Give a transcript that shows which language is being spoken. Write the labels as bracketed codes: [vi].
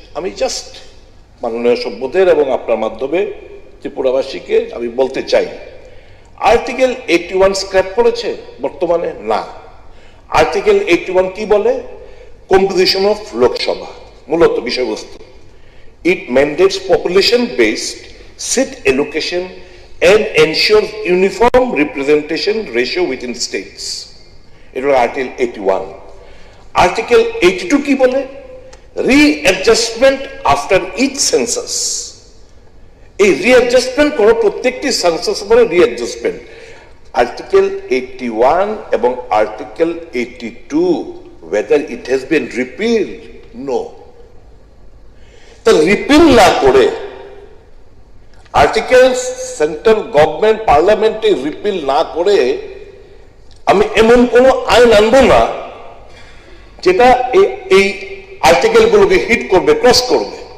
[bn] আমি জাস্ট মাননীয় সভ্যদের এবং আপনার মাধ্যমে ত্রিপুরাবাসীকে আমি বলতে চাই, আর্টিকেল 81 স্ক্র্যাপ করেছে বর্তমানে? না। আর্টিকেল 81 কি বলে? কম্পোজিশন অফ লোকসভা, মূলত বিষয়বস্তু। [en] It mandates population-based seat allocation and ensures uniform representation ratio within states. It was Article 81. [bn] Article 82 কি বলে? [en] Readjustment after each census. [bn] এই রিঅ্যাডজাস্টমেন্ট করো, প্রত্যেকটি সেন্সাস পরে রিঅ্যাডজাস্টমেন্ট। আর্টিকেল 81 এবং article 82 [en] whether it has been repealed? No. [bn] তা রিপিল না করে আর্টিকেল সেন্ট্রাল গভর্নমেন্ট পার্লামেন্টে রিপিল না করে আমি এমন কোন আইন আনবো না যেটা এই আর্টিকেল গুলোকে হিট করবে, ক্রস করবে।